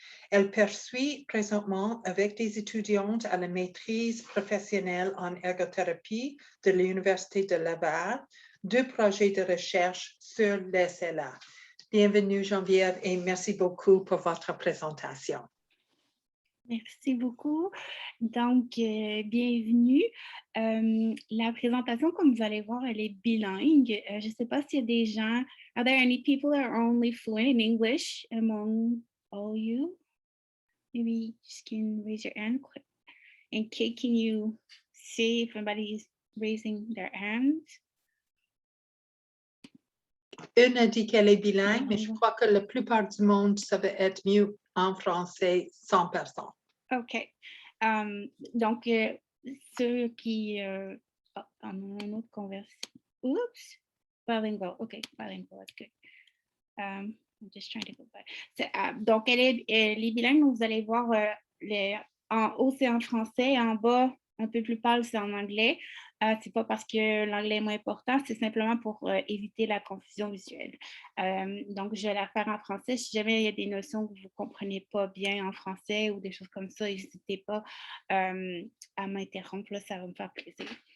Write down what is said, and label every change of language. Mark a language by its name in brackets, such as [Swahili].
[French] Elle poursuit présentement avec des étudiantes à la maîtrise professionnelle en ergothérapie de l'Université de Laval 2 projets de recherche sur l'SLA. Bienvenue Geneviève et merci beaucoup pour votre présentation. Merci beaucoup. Donc, bienvenue. La présentation, comme vous allez voir, elle est bilingue. Je ne sais pas s'il y a des gens. [English] Are there any people that are only fluent in English among all you? Maybe you just can raise your hand. And Kate, can you see if anybody is raising their hands? [French] Une a dit qu'elle est bilingue, mais je crois que la plupart du monde, ça va être mieux en français 100%. [English] OK. [French] Donc, ceux qui en ont une autre conversion. Oups! [English] Bilingual. OK, bilingual, that's good. I'm just trying to go back. [French] Donc, elle est bilingue, donc vous allez voir en haut, c'est en français, en bas, un peu plus pâle, c'est en anglais. C'est pas parce que l'anglais est moins important, c'est simplement pour éviter la confusion visuelle. Donc, je vais la faire en français. Si jamais il y a des notions que vous ne comprenez pas bien en français ou des choses comme ça, n'hésitez pas à m'interrompre, là, ça va me faire plaisir.